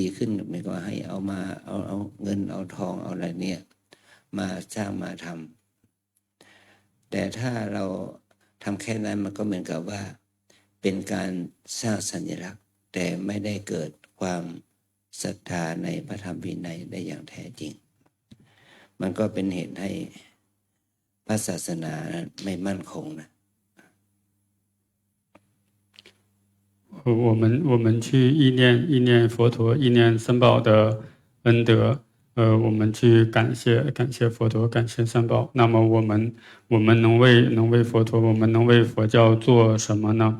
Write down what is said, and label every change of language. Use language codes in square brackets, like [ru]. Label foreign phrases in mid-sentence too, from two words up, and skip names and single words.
[th] ขึ้นไม่ก็ให้เอาเงินเอาทองเอาอะไรเนี่ยมาสร้างมาทำแต่ถ้าเราทำแค่นั้นมันก็เหมือนกับว่าเป็นการสร้างสัญลักษณ์แต่ไม่ได้เกิดความศรัทธาในพระธรรมวินัยได้อย่างแท้จริงมันก็เป็นเหตุให้พระศาสนาไม่มั่นคงนะ [zh] 我们去意念佛陀，意念三宝的恩德，我们去感谢佛陀，感谢三宝。那么我们能为佛陀，我们能为佛教做什么呢？